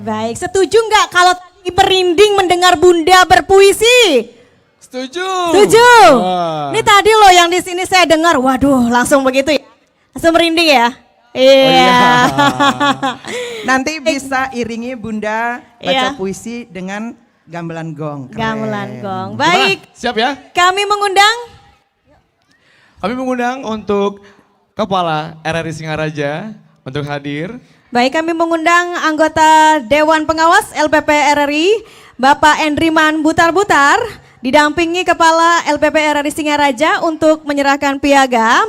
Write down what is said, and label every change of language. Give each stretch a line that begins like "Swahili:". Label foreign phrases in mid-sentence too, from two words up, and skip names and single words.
Indonesian: Baik, setuju nggak kalau tadi merinding mendengar Bunda berpuisi? Setuju. Setuju. Wah. Ini tadi loh yang di sini saya dengar, waduh langsung begitu ya, langsung merinding ya. Iya. Nanti bisa iringi Bunda baca Iya. puisi dengan gamelan gong. Keren. Gamelan gong. Gimana? Baik, Siap ya? kami mengundang. Kami mengundang untuk Kepala RRI Singaraja untuk hadir. Baik, kami mengundang anggota Dewan Pengawas LPP RRI, Bapak Endriman Butar-Butar, didampingi Kepala LPP RRI Singaraja untuk menyerahkan piagam.